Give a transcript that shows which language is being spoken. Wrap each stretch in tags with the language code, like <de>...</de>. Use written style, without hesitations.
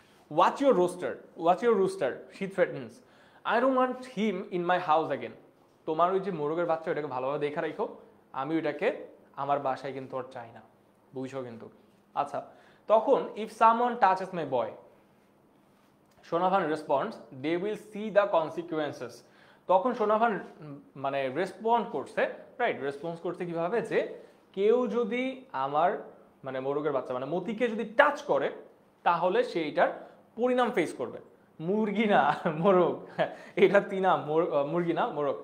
<en>Watch your rooster, she threatens. I don't want him in my house again.</en> <bn>তোমার ওই যে মোরগের বাচ্চা, ওটাকে ভালোভাবে দেখা রাখো, আমি ওইটাকে আমার বাসায় কিন্তু ওর চাই না, বুঝছো কিন্তু।</bn> <en>আচ্ছা, তখন if someone touches my boy, সোনাভান responds, they will see the consequences.</en> <bn>তখন সোনাভান মানে রেসপন্ড করছে, রাইট, রেসপন্স করছে কিভাবে, যে কেউ যদি আমার মানে মোরগের বাচ্চা মানে মতিকে যদি টাচ করে তাহলে সে এটার পরিণাম ফেস করবে। মুরগি না মোরগ, এটা তিনা, মুরগি না মোরগ।</bn>